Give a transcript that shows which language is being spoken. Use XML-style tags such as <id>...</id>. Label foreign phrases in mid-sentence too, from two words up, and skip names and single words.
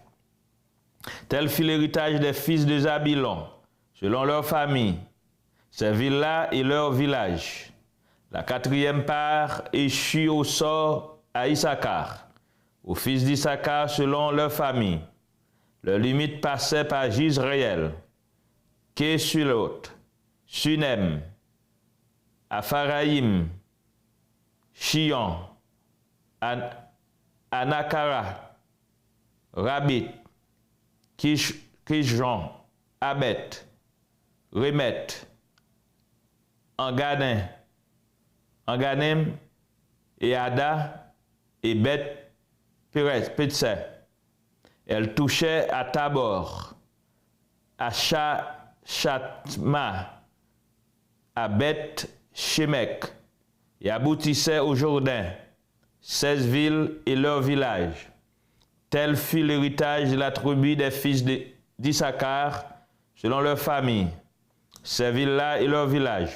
<fr>Tel fut l'héritage des fils de Zabilon, selon leur famille, ces villes-là et leurs villages. La quatrième part échut au sort à Issachar, aux fils d'Issachar selon leur famille. Leur limite passait par Gisraël, Kesulot, Sunem, Apharaïm, Chion, Anakara, Rabit, Kishjon, Abet, Remet, Anganem, et Ada, et Bet Petse. Elle touchait à Tabor, à Chatma, à Bet Shemek, et aboutissait au Jourdain, 16 villes et leurs villages. Tel fut l'héritage de la tribu des fils d'Issachar, selon leur famille, ces villes-là et leurs villages.</fr>